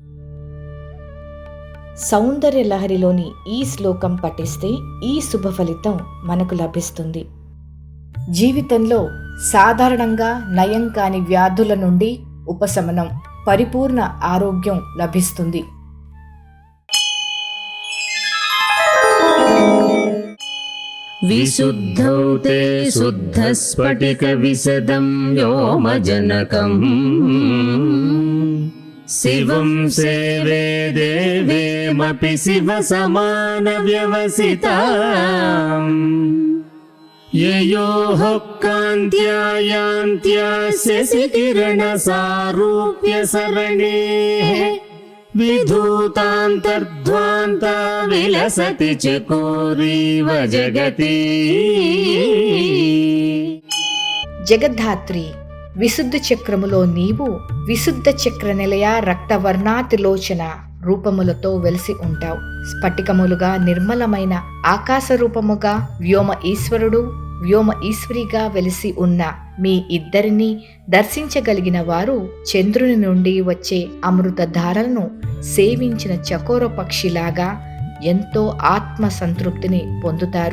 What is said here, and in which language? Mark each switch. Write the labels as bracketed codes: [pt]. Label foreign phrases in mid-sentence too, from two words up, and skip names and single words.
[te] సౌందర్య లహరిలోని ఈ శ్లోకం పఠిస్తే ఈ శుభ ఫలితం మనకు లభిస్తుంది. జీవితంలో సాధారణంగా నయం కాని వ్యాధుల నుండి ఉపశమనం, పరిపూర్ణ ఆరోగ్యం లభిస్తుంది. [sa] विशुद्धौ ते शुद्धस्फटिकविशदं व्योमजनकम् शिवं सेवे देवेमपि शिवसमानव्यवसिताम् ययोः कान्त्या यान्त्यास्य शशिकिरणसारूप्यसरणेः विधूतान्तर्ध्वान्ता विलसति चकोरीव जगति. [te] జగద్ధాత్రి, విశుద్ధ చక్రములో నీవు విశుద్ధ చక్ర నిలయ రక్తవర్ణాతిలోచన రూపములతో వెలిసి ఉంటావు. స్ఫటికములుగా నిర్మలమైన ఆకాశ రూపముగా వ్యోమ ఈశ్వరుడు, వ్యోమ ఈశ్వరిగా వెలిసి ఉన్న మీ ఇద్దరిని దర్శించగలిగిన వారు చంద్రుని నుండి వచ్చే అమృత ధారలను సేవించిన చకోర పక్షిలాగా ఎంతో ఆత్మ సంతృప్తిని పొందుతారు.